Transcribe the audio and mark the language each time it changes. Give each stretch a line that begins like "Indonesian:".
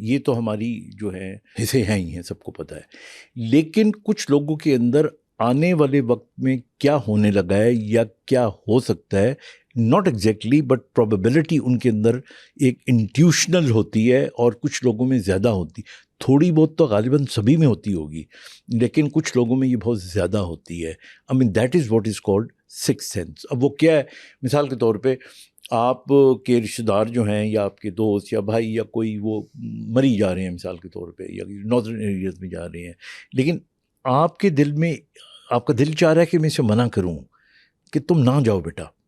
Urdu: یہ تو ہماری جو ہے حصے ہیں ہی ہیں, سب کو پتہ ہے. لیکن کچھ لوگوں کے اندر آنے والے وقت میں کیا ہونے لگا ہے یا کیا ہو سکتا ہے,
English: not exactly but probability
Urdu: ان کے اندر ایک انٹیوشنل ہوتی ہے, اور کچھ لوگوں میں زیادہ ہوتی, تھوڑی بہت تو غالباً سبھی میں ہوتی ہوگی, لیکن کچھ لوگوں میں یہ بہت زیادہ ہوتی ہے.
English: I mean that is what is called sixth sense.
Urdu: اب وہ کیا ہے, مثال کے طور پہ آپ کے رشتہ دار جو ہیں یا آپ کے دوست یا بھائی یا کوئی وہ مری جا رہے ہیں مثال کے طور پہ, یا نارتھرن ایریاز میں جا رہے ہیں, لیکن آپ کے دل میں آپ کا دل چاہ رہا ہے کہ میں اسے منع کروں کہ تم نہ جاؤ بیٹا.